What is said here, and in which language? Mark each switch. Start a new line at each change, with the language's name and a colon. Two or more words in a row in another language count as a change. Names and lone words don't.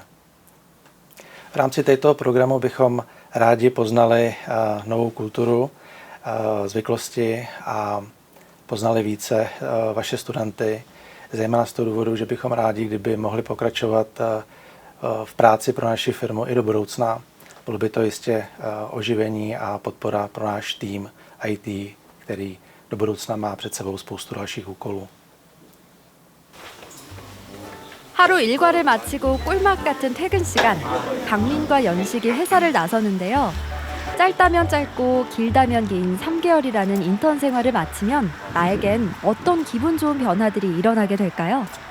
Czech: V rámci této programu bychom rádi poznali novou kulturu, zvyklosti a poznali více vaše studenty, zejména z toho důvodu, že bychom rádi, kdyby mohli pokračovat v práci pro naši firmu i do budoucna. Bylo by to jistě oživení a podpora pro náš tým IT, který do budoucna má před sebou spoustu dalších úkolů.
Korean: 하루 일과를 마치고 꿀맛 같은 퇴근 시간, 강민과 연식이 회사를 나서는데요. 짧다면 짧고 길다면 긴 3개월이라는 인턴 생활을 마치면 나에겐 어떤 기분 좋은 변화들이 일어나게 될까요?